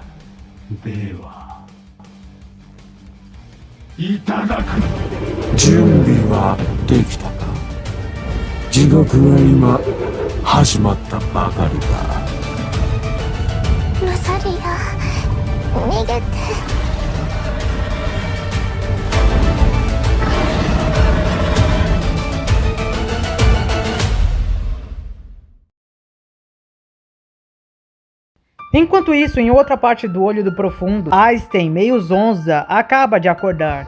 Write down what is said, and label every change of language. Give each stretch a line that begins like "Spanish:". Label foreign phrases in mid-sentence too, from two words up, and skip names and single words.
Japanese: ではいただく。準備はできたか。地獄は今始まったばかりだ。ロザリア、逃げて。
Portuguese: Enquanto isso, em outra parte do olho do profundo, Einstein, meio zonza, acaba de acordar.